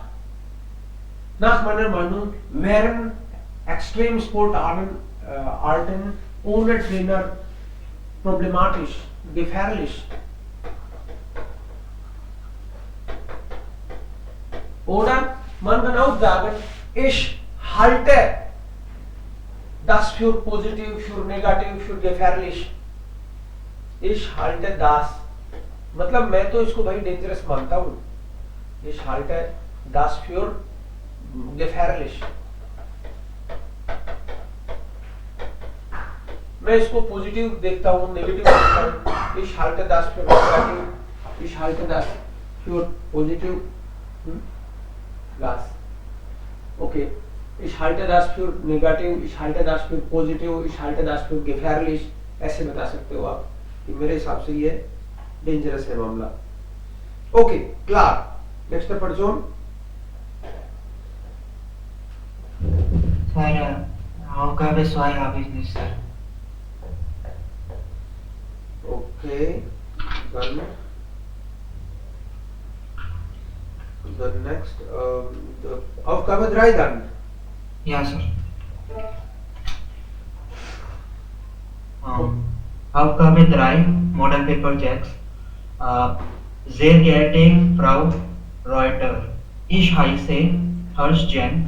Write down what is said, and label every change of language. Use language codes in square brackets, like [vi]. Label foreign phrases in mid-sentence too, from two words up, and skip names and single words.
[de] Nach meiner Meinung wären Extremsportarten ohne Trainer problematisch, gefährlich. Oder man kann auch sagen, ich halte das für positiv, für negativ, für gefährlich. Ich halte das. [hi] मतलब मैं तो इसको भाई डेंजरस मानता हूँ. [de] Ich halte das für gefährlich. [hi] मैं इसको पॉजिटिव देखता हूँ, नेगेटिव देखता हूँ. [de] Ich halte das für negativ. Ich halte das für positiv. Gas. Okay. Ich halte das für negativ. Ich halte das für positiv. Ich halte das für gefährlich. [hi] ऐसे बता सकते हो आप कि मेरे हिसाब से ये डेंजरस है मामला. ओके, क्लार. नेक्स्ट है परजोन. [de] Sir, Aufgabe 2 habe ich nicht, Sir. Okay, dann [en] the next the [de] Aufgabe 3 dann. Ja, Sir. Aufgabe 3, [en] Model Paper [de] Jacks. Sehr geehrte Frau Reuter, ich heiße Jen.